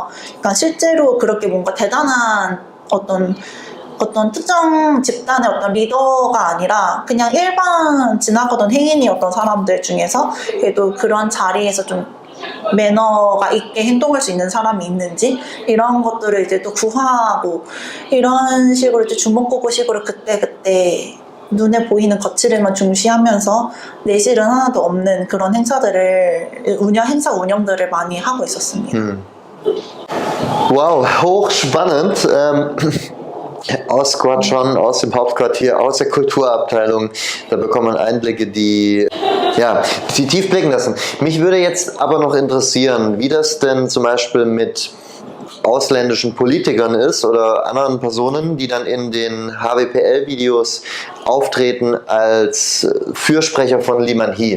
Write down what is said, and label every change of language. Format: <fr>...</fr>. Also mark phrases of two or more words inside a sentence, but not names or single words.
<ko>그러니까 실제로 그렇게 뭔가 대단한 어떤 특정 집단의 어떤 리더가 아니라 그냥 일반 지나가던 행인이었던 사람들 중에서 그래도 그런 자리에서 좀 매너가 있게 행동할 수 있는 사람이 있는지 이런 것들을 이제 또 구하고 이런 식으로 이제 주먹구구식으로 그때 눈에 보이는 거칠음만 중시하면서 내실은 하나도 없는 그런 행사 운영들을 많이 하고 있었습니다.</ko> <de>Wow, hochspannend. Aus Quatschon, aus dem Hauptquartier, aus der Kulturabteilung, da bekommt man Einblicke, die tief blicken lassen. Mich würde jetzt aber noch interessieren, wie das denn zum Beispiel mit ausländischen Politikern ist oder anderen Personen, die dann in den HWPL-Videos auftreten als Fürsprecher von Lee Man-hee.</de>